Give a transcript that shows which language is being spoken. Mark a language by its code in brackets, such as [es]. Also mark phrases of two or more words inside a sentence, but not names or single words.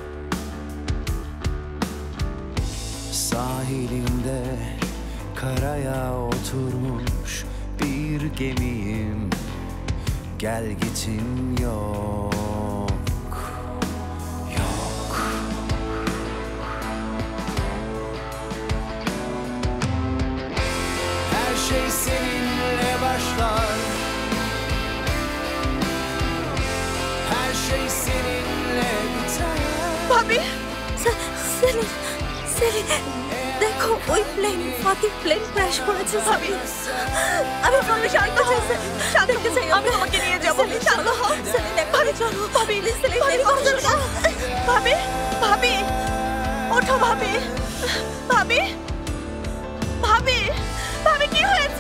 [tr] Sahilinde karaya oturmuş bir gemiyim, gel gitim yok, yok. Her şey seninle başlar, her şey seninle biter. [bn] ভাবি, সেলিন, সেলিন, দেখো ওই প্লেন, ফাতির প্লেন ক্র্যাশ করেছে ভাবি। আমি ভাবি শান্ত হও, শান্ত হও, আমি তোমাকে নিয়ে যাব। শান্ত হও, সেলিন, ভাবি চলো, ভাবি, সেলিন, দেরি করছো না। ভাবি, ভাবি, ওঠো ভাবি, ভাবি, ভাবি, ভাবি কি হয়েছে?